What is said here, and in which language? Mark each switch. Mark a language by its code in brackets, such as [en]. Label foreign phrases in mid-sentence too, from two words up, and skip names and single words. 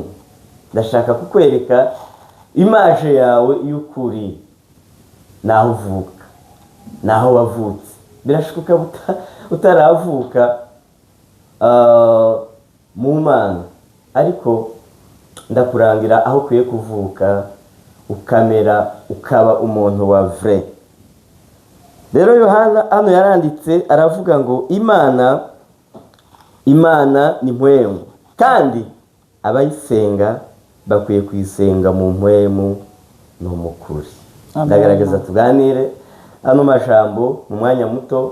[rn] Ndashaka kukwereka imaje yawe y'ukuri, naho uvuka, naho wavutse. Birashoboka utaravuka mu Mana, ariko ndakurangira aho ukwiye kuvuka ukamera ukaba umuntu wa vrai. Rero Yohana hano yaranditse aravuga ngo Imana ni mpwemu, kandi abayisenga bakwiye kuyisenga mu mpwemu no mu kuri. Ndagaragaza tuganire ano majambo mu mwanya muto.